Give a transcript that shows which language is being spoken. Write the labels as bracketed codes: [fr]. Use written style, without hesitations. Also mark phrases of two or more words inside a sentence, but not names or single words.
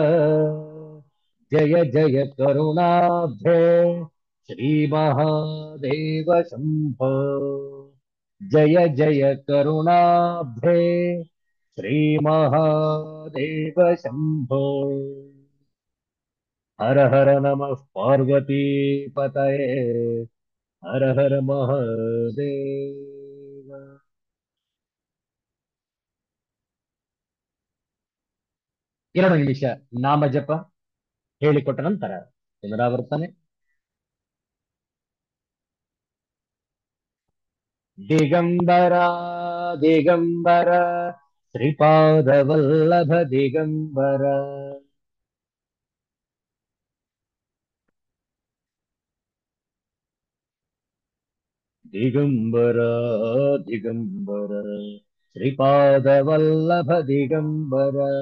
[sa] जय जय करुणाब्धे श्रीमहादेव शम्भो जय जय करुणाब्धे श्रीमहादेव शम्भो हर हर नमः पार्वती पतये हर हर महादेव [kn] ಎರಡು ನಿಮಿಷ ನಾಮಜಪ ಹೇಳಿಕೊಟ್ಟ ನಂತರ ಪುನರಾವರ್ತನೆ. [sa] ದಿಗಂಬರ ದಿಗಂಬರ ಶ್ರೀಪಾದವಲ್ಲಭ ದಿಗಂಬರ ದಿಗಂಬರ ದಿಗಂಬರ ಶ್ರೀಪಾದವಲ್ಲಭ ದಿಗಂಬರ